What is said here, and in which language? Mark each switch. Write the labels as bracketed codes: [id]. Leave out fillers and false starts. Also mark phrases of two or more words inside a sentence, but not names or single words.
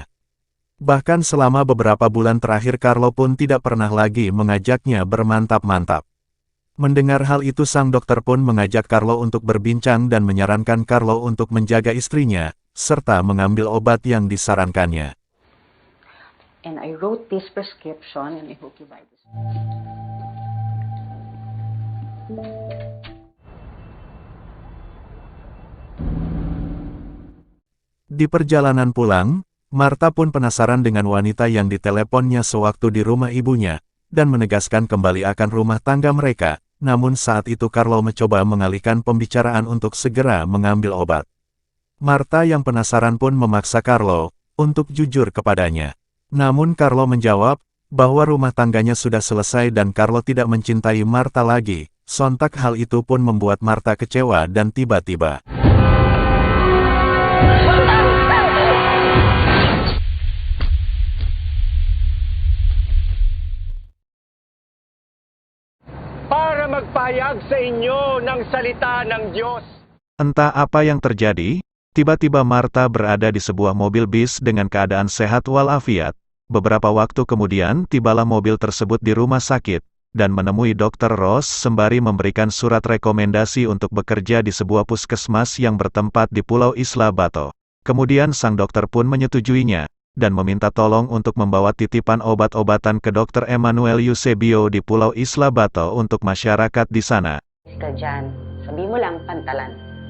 [id] Bahkan selama beberapa bulan terakhir Carlo pun tidak pernah lagi mengajaknya bermantap-mantap. Mendengar hal itu sang dokter pun mengajak Carlo untuk berbincang dan menyarankan Carlo untuk menjaga istrinya, serta mengambil obat yang disarankannya. [en] And I wrote this prescription and I hope you buy this. [id] Di perjalanan pulang, Martha pun penasaran dengan wanita yang diteleponnya sewaktu di rumah ibunya, dan menegaskan kembali akan rumah tangga mereka. Namun saat itu Carlo mencoba mengalihkan pembicaraan untuk segera mengambil obat. Martha yang penasaran pun memaksa Carlo untuk jujur kepadanya. Namun Carlo menjawab bahwa rumah tangganya sudah selesai dan Carlo tidak mencintai Martha lagi. Sontak hal itu pun membuat Martha kecewa dan tiba-tiba [tl] para magpahayag sa inyo ng salita ng Diyos. [id] entah apa yang terjadi, tiba-tiba Martha berada di sebuah mobil bis dengan keadaan sehat walafiat. Beberapa waktu kemudian tibalah mobil tersebut di rumah sakit, dan menemui Dr. Ross sembari memberikan surat rekomendasi untuk bekerja di sebuah puskesmas yang bertempat di Pulau Isla Bato. Kemudian sang dokter pun menyetujuinya, dan meminta tolong untuk membawa titipan obat-obatan ke Dr. Emmanuel Eusebio di Pulau Isla Bato untuk masyarakat di sana. [tl] Ka dyan, sabi mo lang pantalan.